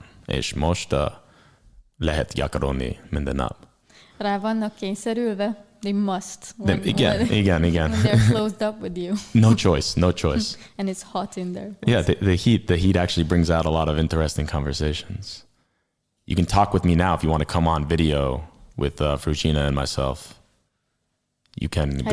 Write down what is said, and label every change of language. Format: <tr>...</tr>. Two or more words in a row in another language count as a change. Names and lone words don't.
<hu>És most lehet gyakorolni minden nap. Rá vannak kényszerülve?</hu> <en>They must. Igen. When they're closed up with you. No choice. And it's hot in there. Yeah, the heat actually brings out a lot of interesting conversations. You can talk with me now if you want to come on video with Fruzsina and myself. You can go.</en>